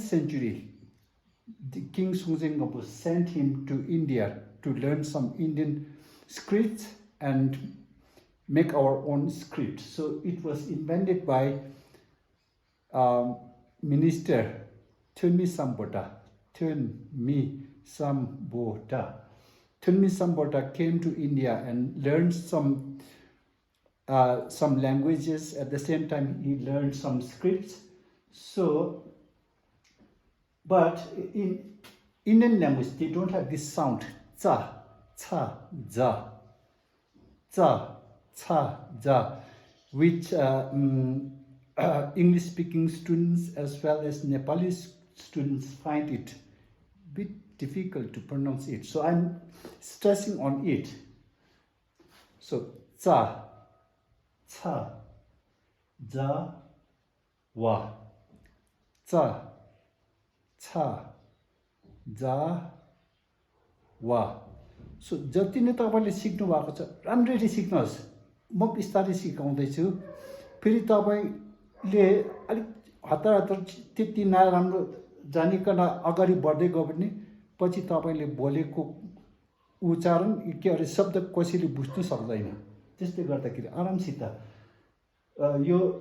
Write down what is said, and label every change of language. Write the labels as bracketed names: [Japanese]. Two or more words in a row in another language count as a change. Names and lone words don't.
[English] century the King Sungzengpo sent him to India to learn some Indian scripts and make our own script so it was invented by minister Buddha Buddha came to India and learned some languages. At the same time, he learned some scripts. So, but in Indian language, they don't have this sound cha, cha, za, cha, cha, za, which English-speaking students as well as Nepali students find it bit difficult to pronounce it. So I'm stressing on it. So cha, cha, za, wa, cha, cha, za, wa. [Nepali] So जति नै तपाईले सिक्नु भएको छ राम्ररी सिक्नुहोस् म बिस्तारै सिकाउँदैछु फेरि तपाईले अलि हतार त्यति नराम्रो जानिकन अगाडि बढ्दै गयो भने पछि तपाईले बोलेको उच्चारण के अरे शब्द कसैले बुझ्नु सक्दैन त्यसले गर्दाखेरि आरामसित यो